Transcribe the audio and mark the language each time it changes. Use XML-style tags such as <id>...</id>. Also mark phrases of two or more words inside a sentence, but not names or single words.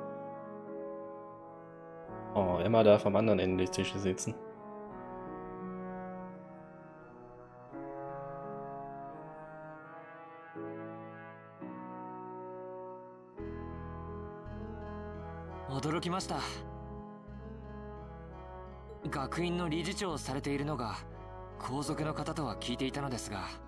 <de>Oh, Emma darf am anderen Ende des Tisches sitzen.</de> <ja>驚きました。学院の理事長をされているのが皇族の方とは聞いていたのですが。</ja>